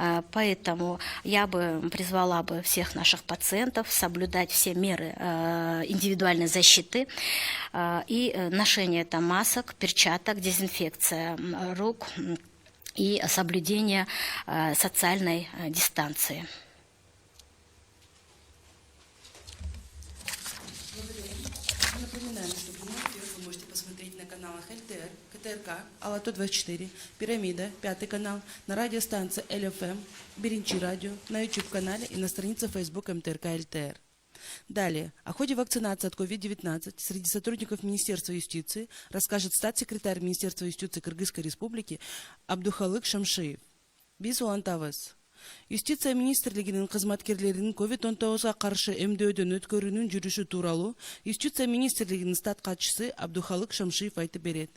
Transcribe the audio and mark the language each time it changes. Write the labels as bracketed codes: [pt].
[ru] Поэтому я бы призвала всех наших пациентов соблюдать все меры индивидуальной защиты и ношение масок, перчаток, дезинфекция рук и соблюдение социальной дистанции. Напоминаем, что прямой эфир вы можете посмотреть на каналах ЛТР, КТРК, Алато 24, Пирамида, 5 канал, на радиостанции ЛФМ, Беринчи радио, на YouTube-канале и на странице Facebook МТРК ЛТР. Далее, о ходе вакцинации от COVID-19 среди сотрудников Министерства юстиции расскажет статс-секретарь Министерства юстиции Кыргызской Республики Абдухалык Шамшиев. [ky] Биз улантабыз. Юстиция министрлигинин кызматкерлеринин COVID-19 каршы эмдөөдөн өткөрүүнүн жүрүшү тууралуу Юстиция министрлигинин стат катчысы Абдухалык Шамшиев айтып берет.